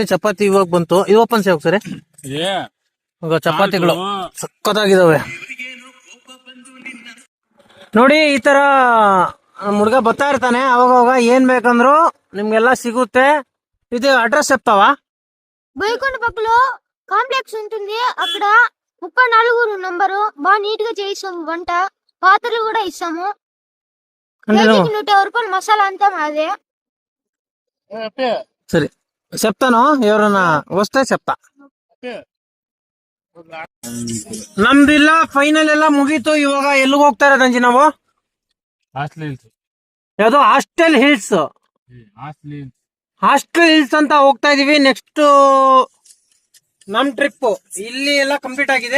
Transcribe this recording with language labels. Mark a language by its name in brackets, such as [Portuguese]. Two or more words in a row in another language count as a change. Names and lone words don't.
[Kannada] ಚಪಾತಿ ಇವಾಗ ಬಂತು. ಇದು ಓಪನ್ ಸೇವ್ ಸರಿ. ಇವಾಗ ಚಪಾತಿಗಳು ಸಕ್ಕತ್ತಾಗಿದಾವೆ ನೋಡಿ. ಈ ತರ ಹುಡ್ಗ ಬರ್ತಾ ಇರ್ತಾನೆ ಅವಾಗ ಏನ್ ಬೇಕಂದ್ರು ನಿಮ್ಗೆಲ್ಲ ಸಿಗುತ್ತೆ. ಇದು ಅಡ್ರೆಸ್ చెప్తావా? [Telugu] బోయకొండ పక్కలో కాంప్లెక్స్ ఉంటుంది, అక్కడ 34 నంబరు. బాగా నీట్ గా చేయిస్తాము వంట, పాత్రలు కూడా ఇస్తాము. కేజీకి 150 రూపాయలు, మసాలా అంతా మాదే. సరే చెప్తాను, ఎవరన్నా వస్తే చెప్తా. [Kannada] ನಮ್ದಿಲ್ಲ ಫೈನಲ್ ಎಲ್ಲ ಮುಗೀತು. ಇವಾಗ ಎಲ್ಲಿಗೆ ಹೋಗ್ತಾ ಇರೋದಂಜಿ ನಾವು? ಯಾವ್ದೋ ಹಾಸ್ಟೆಲ್ ಹಿಲ್ಸ್ ಅಂತ ಹೋಗ್ತಾ ಇದೀವಿ. ನೆಕ್ಸ್ಟ್ ನಮ್ ಟ್ರಿಪ್ ಇಲ್ಲಿ ಎಲ್ಲ ಕಂಪ್ಲೀಟ್ ಆಗಿದೆ.